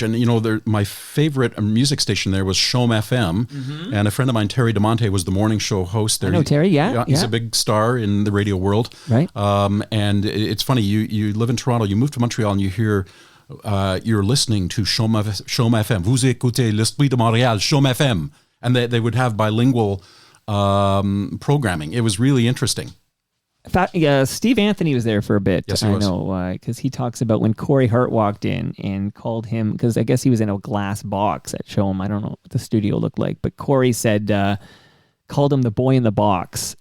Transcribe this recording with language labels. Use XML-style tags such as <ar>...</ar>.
<en>And, my favorite music station there was Chaume FM. Mm-hmm. And a friend of mine, Terry DeMonte, was the morning show host there. I know Terry, yeah. He's a big star in the radio world. Right. And it's funny, you live in Toronto, you move to Montreal, and you hear, you're listening to Chaume FM.</en> <fr>Vous écoutez l'Esprit de Montréal, Chaume FM.</fr> <en>And they would have bilingual programming. It was really interesting. Steve Anthony was there for a bit. Yes, he was. I know, because he talks about when Corey Hart walked in and called him, because I guess he was in a glass box at Showham. I don't know what the studio looked like, but Corey said, called him the boy in the box.</en>